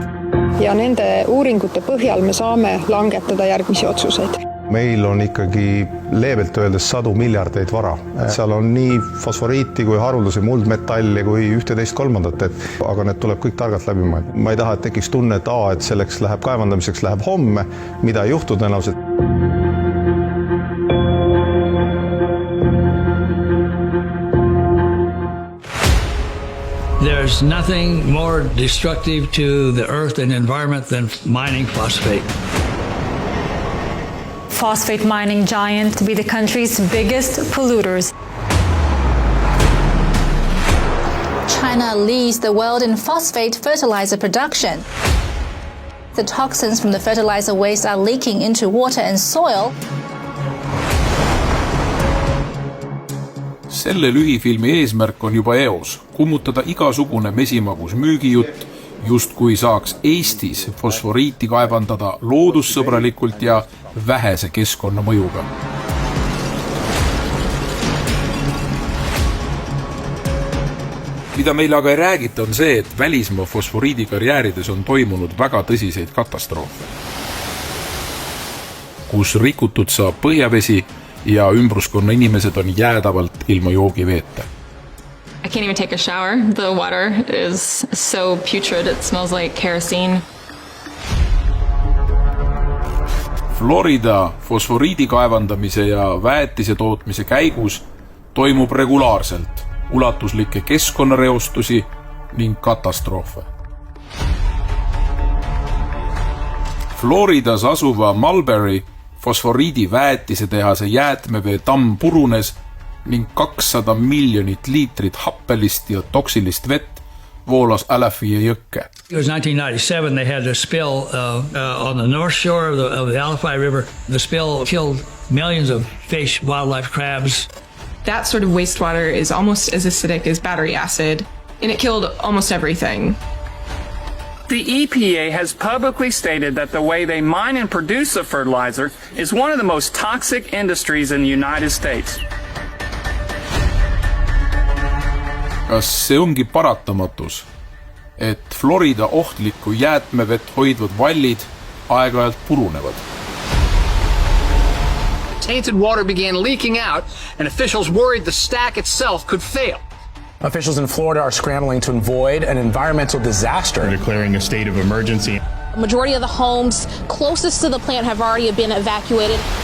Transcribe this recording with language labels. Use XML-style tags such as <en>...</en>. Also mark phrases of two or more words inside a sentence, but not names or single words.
<et>Ja nende uuringute põhjal me saame langetada järgmisi otsuseid. Meil on ikkagi leebelt öeldes 100 miljardeid vara. Seal on nii fosforiiti kui haruldasi muldmetalli kui ühte teist kolmandat, aga need tuleb kõik targalt läbi mõelda. Ma ei taha, et tekiks tunne, et selleks läheb kaevandamiseks läheb homme, mida ei juhtu tõenäoliselt.</et> <en>There's nothing more destructive to the earth and environment than mining phosphate. Phosphate mining giant to be the country's biggest polluters. China leads the world in phosphate fertilizer production. The toxins from the fertilizer waste are leaking into water and soil.</en> <et>Selle lühifilmi eesmärk on juba eos kummutada igasugune mesimagus müügijutt, just kui saaks Eestis fosforiiti kaevandada loodussõbralikult ja vähese keskkonnamõjuga. Mida meile aga ei räägita on see, et välismaa fosforiidikarjäärides on toimunud väga tõsiseid katastroofe, kus rikutud saab põhjavesi ja ümbruskonna inimesed on jäädavalt ilma joogiveeta.</et> <en>I can't even take a shower. The water is so putrid, it smells like kerosene.</en> <et>Florida fosforiidi kaevandamise ja väetise tootmise käigus toimub regulaarselt ulatuslikke keskkonnareostusi ning katastroofe. Floridas asuva Mulberry fosforiidi väetise tehase jäätmevee tamm purunes ning 200 miljonit liitrit happelist ja toksilist vett voolas Alafia jõkke.</et> <en>It was 1997, they had a spill on the north shore of the Alafia River. The spill killed millions of fish, wildlife, crabs. That sort of wastewater is almost as acidic as battery acid, and it killed almost everything. The EPA has publicly stated that the way they mine and produce the fertilizer is one of the most toxic industries in the United States.</en> <et>Kas see ongi paratamatus, et Florida ohtlikku jäätmevett hoidvad vallid aeg-ajalt purunevad?</et> <en>Tainted water began leaking out, and officials worried the stack itself could fail. Officials in Florida are scrambling to avoid an environmental disaster. They're declaring a state of emergency. The majority of the homes closest to the plant have already been evacuated.</en>